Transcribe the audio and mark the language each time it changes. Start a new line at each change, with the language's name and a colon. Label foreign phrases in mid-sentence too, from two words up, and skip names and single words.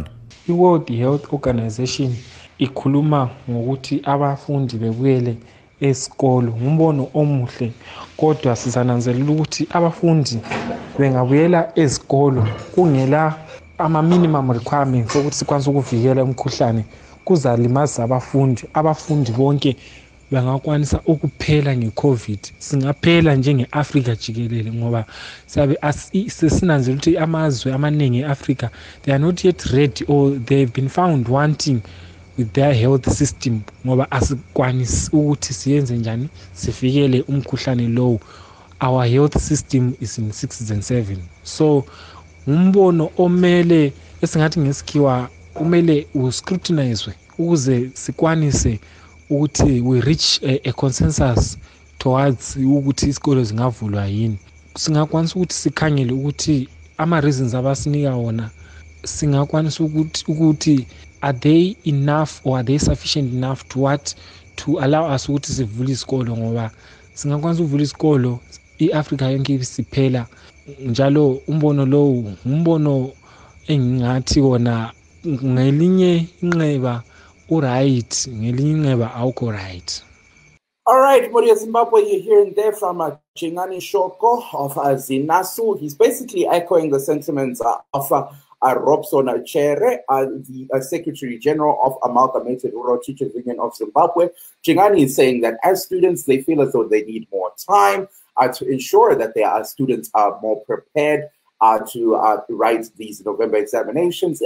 North Ndebele: I-World Health Organization ikhuluma ngokuthi abafundi bebuyele esikolo, ngumbono omuhle, kodwa sizananzelela ukuthi abafundi bengabuyela esikolo kungela ama-
English: minimum requirements
North Ndebele: ukuthi sikwanise ukuvikela umkhuhlane kuzalimaza abafundi bonke bangakwanisa ukuphela nge-COVID. Singaphela njenge-Afrika jikelele ngoba sesinanzela ukuthi amazwe amaningi e-Afrika
English: they are not yet ready or they have been found wanting with their health system
North Ndebele: ngoba asikwanisi ukuthi siyenze njani sifikele umkhuhlane lowo.
English: Our health system is in 6 and 7.
North Ndebele: So umbono omele esingathi ngesikhiwa umele uscrutinizwe ukuze sikwanise ukuthi
English: we reach a consensus towards
North Ndebele: ukuthi isikolo zingavulwa yini. Singakwanisa ukuthi sikhangele ukuthi ama-reasons abasinika wona singakwanisa ukuthi
English: are they enough or are they sufficient enough to allow us
North Ndebele: ukuthi sivule isikolo, ngoba singakwanisa ukuvula isikolo i-Afrika yonke siphela njalo. Umbono lowo umbono engingathi wona ngelinye inxeba uright, ngelinye inxeba awukho right.
English: All right, Moria Zimbabwe, you're hearing there from Chingani Shoko of Zinasu. He's basically echoing the sentiments of Robson Chere, the Secretary General of Amalgamated Rural Teachers Union of Zimbabwe. Chingani is saying that as students, they feel as though they need more time to ensure that their students are more prepared to write these November examinations.